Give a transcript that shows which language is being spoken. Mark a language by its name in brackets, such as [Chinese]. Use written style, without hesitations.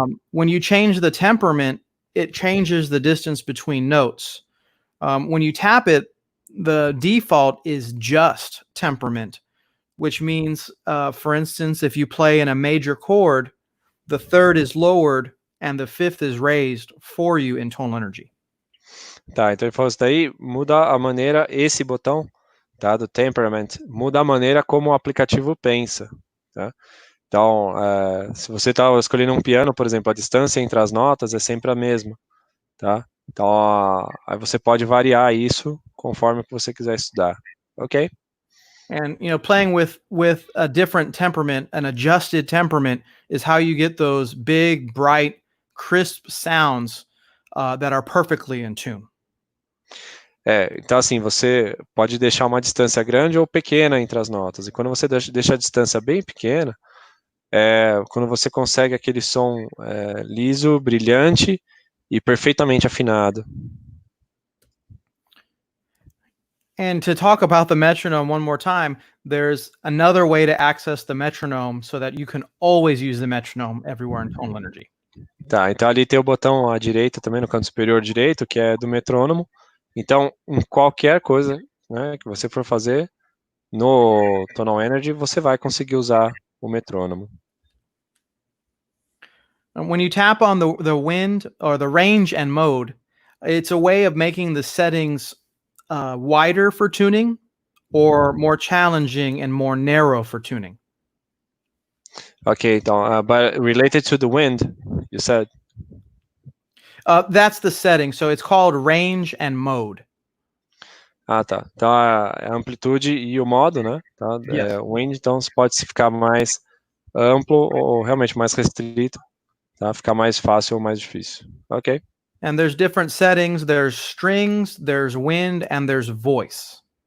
[English] When you change the temperament, it changes the distance between notes. When you tap it, the default is just temperament, which means, for instance, if you play in a major chord, the third is lowered and the fifth is raised for you in Tonal Energy. [Portuguese] Tá, então ele falou isso daí, muda a maneira, esse botão, tá, do temperament, muda a maneira como o aplicativo pensa, tá? Então, se você está escolhendo um piano, por exemplo, a distância entre as notas é sempre a mesma, tá? Então, aí você pode variar isso conforme que você quiser estudar, ok? [English] And playing with a different temperament, an adjusted temperament, is how you get those big, bright, crisp sounds that are perfectly in tune. [Portuguese] Então assim, você pode deixar uma distância grande ou pequena entre as notas. E quando você deixa a distância bem pequena, quando você consegue aquele som liso, brilhante e perfeitamente afinado. [English] And to talk about the metronome one more time, there's another way to access the metronome so that you can always use the metronome everywhere in Tonal Energy. [Portuguese] Tá, então ali tem o botão à direita também, no canto superior direito, que é do metrônomo. Então, em qualquer coisa, né, que você for fazer no Tonal Energy, você vai conseguir usar o metrônomo. [English] And when you tap on the wind or the range and mode, it's a way of making the settings wider for tuning or more challenging and more narrow for tuning. Okay, [Portuguese] então, [English] but related to the wind, you said? That's the setting, so it's called range and mode. [Portuguese] Ah, tá. Então, a amplitude e o modo, né? Tá? [English] Yes. [Portuguese] Wind, então, você pode ficar mais amplo ou realmente mais restrito, tá? Ficar mais fácil ou mais difícil. Ok. [English] And there's different settings. There's strings, there's wind, and there's voice.